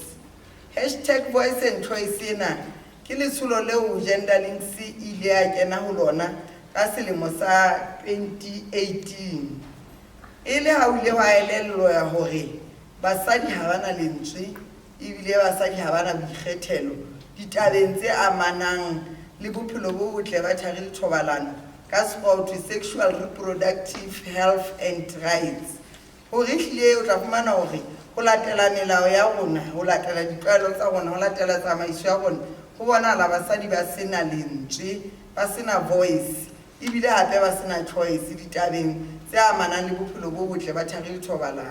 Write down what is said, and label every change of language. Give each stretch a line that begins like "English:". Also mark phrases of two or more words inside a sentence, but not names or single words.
Southern Sotho: #VoiceandChoice ena ke letsholo leo Gender Links ile ya kena ho lona ka selemo sa 2018 ile ha ile wa elellwa ya hore basadi ha bana lentswe ebile basadi ha bana boikgethelo ditabeng tse amanang le bophelo bo botle ba thari le thobalano ka sport
English: sexual reproductive health and rights.
Southern Sotho: Hore hlile o tla fumana hore ho latela melao ya rona ho latela ditlwaelo tsa rona ho latela tsamaiso ya rona ho bona la basadi ba sena lentswe ba sena voice ebile hape ba sena choice ditabeng tse amanang le bophelo bo botle ba thari le thobalano.